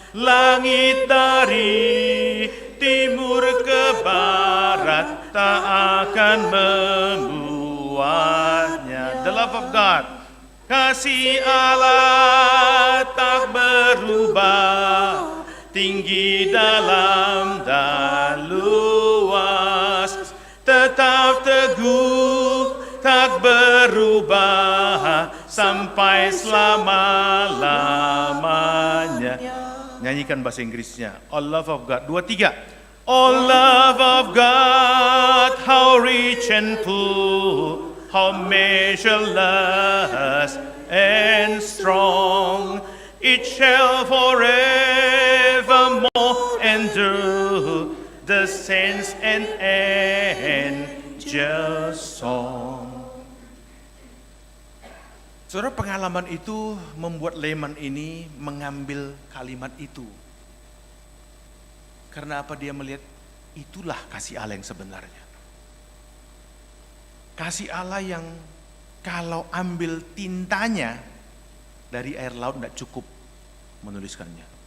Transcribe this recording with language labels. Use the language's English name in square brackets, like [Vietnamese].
[Indonesian] Langit dari timur ke barat tak akan membuatnya. [English] The love of God, [Indonesian] kasih Allah tak berubah, tinggi dalam dan luas, tetap teguh tak berubah sampai selama-lamanya. Nyanyikan bahasa Inggrisnya. [English] All love of God. 2, 3. All love of God, how rich and full, how measureless and strong, it shall forevermore endure the saints and angels' song. [Indonesian] Saudara, pengalaman itu membuat Lehman ini mengambil kalimat itu. Karena apa? Dia melihat itulah kasih Allah yang sebenarnya. Kasih Allah yang kalau ambil tintanya dari air laut tidak cukup menuliskannya.